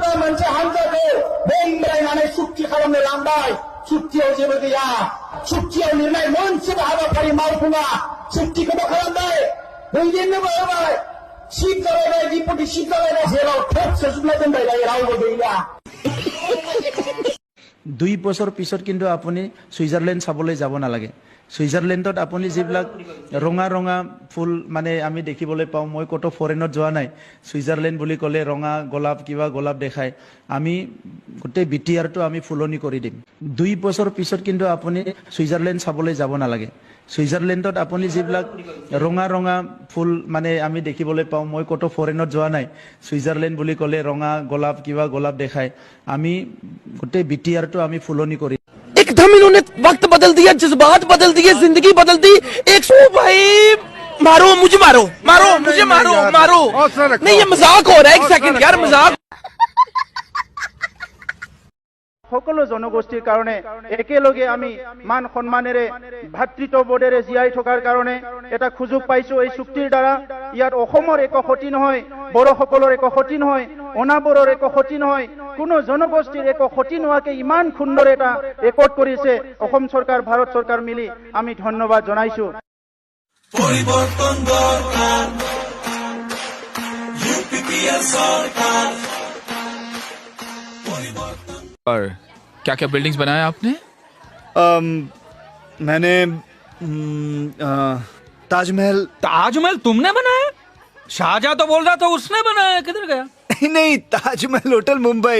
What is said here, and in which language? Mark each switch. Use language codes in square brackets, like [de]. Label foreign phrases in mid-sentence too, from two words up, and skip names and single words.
[brx] मोनसे हानजाखौ बंग्रायनानै सुक्ति खालामनो लांबाय। सुक्तियाव जेबो गैया। सुक्तियाव लिरनाय मोनसेबो हाबाफारि मावफुङा। सुक्तिखौबो खालामबाय, दैदेननोबो होबाय, सिट जालायबाय, डिपुटि सिट जालायबाय, जेराव थोब सोजोबना दोनबाय दायो रावबो गैला। [as] 2 বছৰ পিছত কিন্তু আপুনি সুইজাৰলেণ্ড চাবলৈ যাব নালাগে। সুইজাৰলেণ্ডত আপুনি যিবিলাক ৰঙা ৰঙা ফুল মানে আমি দেখিবলৈ পাওঁ, মই কত ফৰেনত যোৱা নাই, সুইজাৰলেণ্ড বুলি ক'লে ৰঙা গোলাপ কিবা গোলাপ দেখায়, আমি গোটেই বিটিআৰটো আমি ফুলনি কৰি দিম। 2 বছৰ পিছত কিন্তু আপুনি সুইজাৰলেণ্ড চাবলৈ যাব নালাগে। সুইজাৰলেণ্ডত আপুনি যিবিলাক ৰঙা ৰঙা ফুল মানে আমি দেখিবলৈ পাওঁ, মই কত ফৰেনত যোৱা নাই, সুইজাৰলেণ্ড বুলি ক'লে ৰঙা গোলাপ কিবা গোলাপ দেখায়, আমি গোটেই বিটিআৰটো আমি ফুলনি কৰি [hi] एकदम इन्होंने वक्त बदल दिया, जज्बात बदल दिए, जिंदगी बदल दी। एक सौ भाई मारो मुझे, मारो मारो मुझे, मारो मारो। नहीं ये मजाक हो रहा है, एक सेकंड यार, मजाक। [as] সকলো জনগোষ্ঠীৰ কাৰণে একেলগে আমি মান সন্মানেৰে ভাতৃত্ববোধেৰে জীয়াই থকাৰ কাৰণে এটা সুযোগ পাইছো এই চুক্তিৰ দ্বাৰা। ইয়াত অসমৰ একো ক্ষতি নহয়, বড়োসকলৰ একো ক্ষতি নহয়, অনাবৰৰ একো ক্ষতি নহয়, কোনো জনগোষ্ঠীৰ একো ক্ষতি নোহোৱাকৈ ইমান সুন্দৰ এটা ৰেকৰ্ড কৰিছে অসম চৰকাৰ, ভাৰত চৰকাৰ মিলি। আমি ধন্যবাদ জনাইছো। [bn] পরিবর্তন দরকার, ইউপিপিএল সরকার। [hi] और क्या क्या बिल्डिंग्स बनाया आपने? मैंने ताजमहल। ताजमहल तुमने बनाया? शाहजहां तो बोल रहा था उसने बनाया, किधर गया? नहीं, ताजमहल होटल मुंबई।